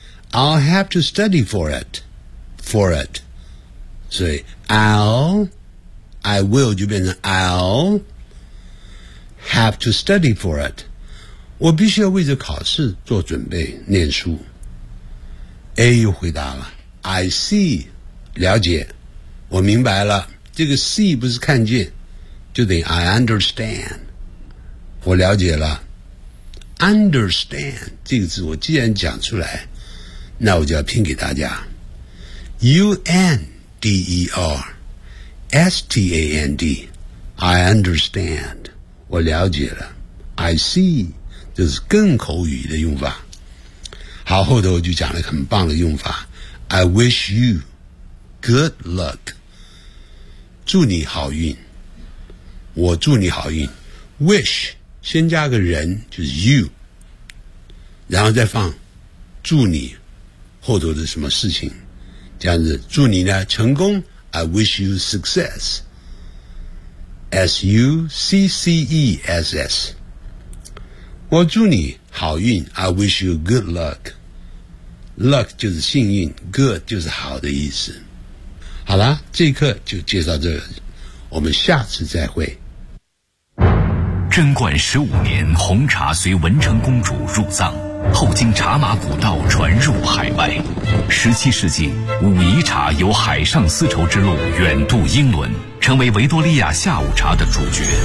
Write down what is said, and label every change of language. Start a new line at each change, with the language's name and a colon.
English: I'll have to study for it，
Chinese: for it， 所以 I will 就变成 I'll have to study for it， 我必须要为这考试做准备念书。 A 又回答了 ，
English: I see，
Chinese: 了解。我明白了，这个 see 不是看见，就等于
English: I understand，
Chinese: 我了解了。 understand 这个字我既然讲出来，那我就要拼给大家。 UNDER STAND
English: I understand，
Chinese: 我了解了。
English: I see
Chinese: 这是更口语的用法。好，后头我就讲了很棒的用法。
English: I wish you good luck，
Chinese: 祝你好运，我祝你好运。 wish 先加个人，就是 you， 然后再放祝你后头的什么事情，这样子祝你呢成功。
English: I wish you success， S-U-C-C-E-S-S，
Chinese: 我祝你好运。
English: I wish you good luck， luck
Chinese: 就是幸运，
English: good
Chinese: 就是好的意思。好啦，这一课就介绍这个，我们下次再会。贞观十五年，红茶随文成公主入藏，后经茶马古道传入海外。十七世纪，武夷茶由海上丝绸之路远渡英伦，成为维多利亚下午茶的主角。